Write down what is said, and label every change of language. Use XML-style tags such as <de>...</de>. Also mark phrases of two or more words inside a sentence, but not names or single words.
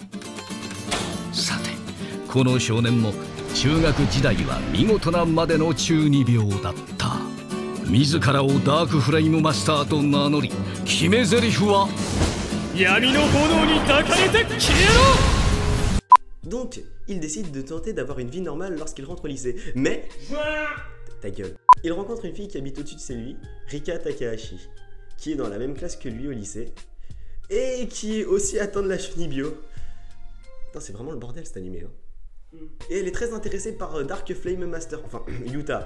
<ja>さてこの少年も中学時代は見事なまでの中二病だった。自らをダークフレイムマスターと名乗り、決め台詞は闇の炎に抱かれて消えろ。</ja> <fr>Donc, il décide de tenter d'avoir une vie normale lorsqu'il rentre au lycée. Mais... Ta gueule. Il rencontre une fille qui habite au-dessus de chez lui, Rika Takahashi, qui est dans la même classe que lui au lycée, et qui est aussi atteinte de la Shunibyo. Putain, c'est vraiment le bordel cet animé, hein. Et elle est très intéressée par Dark Flame Master, enfin Yuta.</fr>